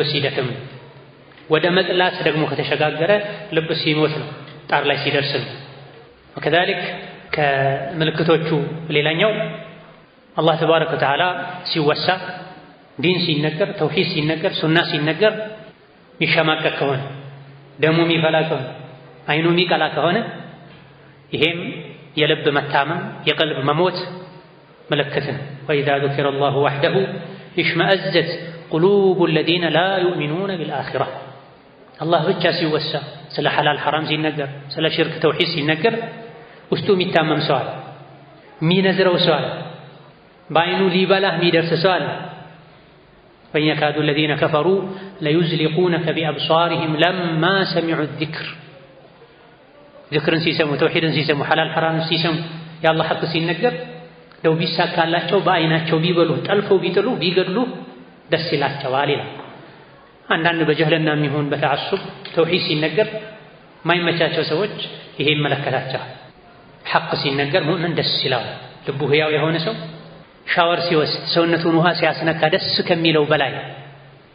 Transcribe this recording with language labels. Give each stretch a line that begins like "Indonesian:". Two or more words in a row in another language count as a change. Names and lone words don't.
Amharic: ሲደክም ወደ መጥላት ደግሞ ከተሸጋገረ ልብ ሲሞት ነው፣ ጣር ላይ ሲደርስ ነው። ወከዛሊክ ከምልክቶቹ ሌላኛው
Arabic: الله تبارك وتعالى
Amharic: ሲወሳ ዲን ሲነገር ተውሂድ ሲነገር ሱና ሲነገር የሚሸማቀቅ ከሆነ ደሙ የሚፈላ ከሆነ አይኑ የሚቀላ ከሆነ ይሄም የልብ መታመም የቀልብ መሞት ምልክት ነው።
Arabic: وإذا ذكر الله وحده اشمأزت قلوب الذين لا يؤمنون بالآخرة።
Amharic: አላህ ብቻ ሲወሳ ስለ ሐላል ሐራም ሲነገር ስለ ሽርክ ተውሂድ ሲነገር ውስጡ የሚታመም ሰው አለ፣ የሚነዝረው ሰው አለ፣ በአይኑ ሊበላህ የሚደርስ ሰው አለ። وإن
Arabic: يكاد الذين كفروا ليزلقونك بأبصارهم لما سمعوا الذكر ذكرن
Amharic: ሲሰሙ ተውሂድን ሲሰሙ ሐላል ሐራምን ሲሰሙ የአላህ ሐቅ ሲነገር ለው ቢሳካላቸው በአይናቸው ቢበሉ ጠልፈው ቢጥሉ ቢገድሉ ደስ ይላቸዋል ይላል። አንዳንድ በጀህልና የሚሆን በተዓሱብ ተውሂድ ሲነገር ማይመቻቸው ሰዎች ይሄ ይመለከታቸዋል። ሐቅ ሲነገር ሙእምን ደስ ይለዋል። ልቡ ሕያው የሆነ ሰው ሻወር ሲወስድ ሰውነቱን ውሃ ሲያስነካ ደስ ከሚለው በላይ